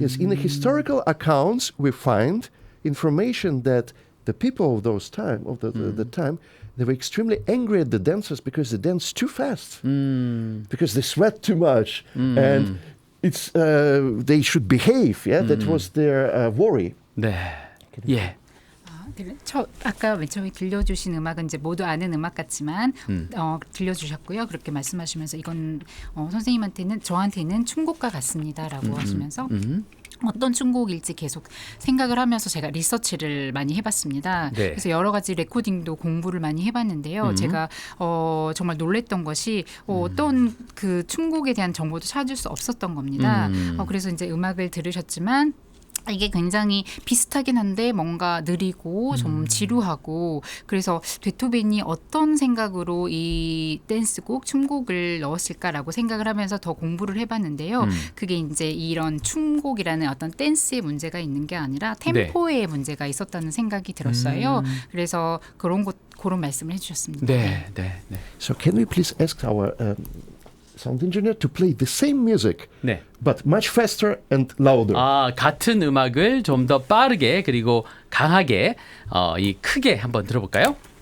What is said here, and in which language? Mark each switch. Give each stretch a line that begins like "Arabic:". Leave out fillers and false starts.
English: Yes, in the historical accounts, we find information that the people of those time, the time, they were extremely angry at the dancers because they danced too fast, because they sweat too much, and it's they should behave. Yeah, that was their worry.
Korean: 네. 예. 아까 맨 처음에 들려주신 음악은 이제 모두 아는 음악 같지만 들려주셨고요. 그렇게 말씀하시면서 이건 선생님한테는 저한테는 춤곡과 같습니다라고 하시면서 어떤 춤곡일지 계속 생각을 하면서 제가 리서치를 많이 해봤습니다. 네. 그래서 여러 가지 레코딩도 공부를 많이 해봤는데요. 제가 정말 놀랬던 것이 어떤 그 춤곡에 대한 정보도 찾을 수 없었던 겁니다. 그래서 이제 음악을 들으셨지만 이게 굉장히 비슷하긴 한데 뭔가 느리고 좀 지루하고 그래서 베토벤이 어떤 생각으로 이 댄스곡, 춤곡을 넣었을까라고 생각을 하면서 더 공부를 해봤는데요. 그게 이제 이런 춤곡이라는 어떤 댄스의 문제가 있는 게 아니라 템포의 문제가 있었다는 생각이 들었어요. 그래서 그런 말씀을 해주셨습니다. 네, 네, 네.
English: So can we please ask our sound engineer to play the same music,
Korean: 네.
English: but much faster and louder?
Korean: 아, 같은 음악을 좀 더 빠르게 그리고 강하게 이 크게 한번 들어볼까요?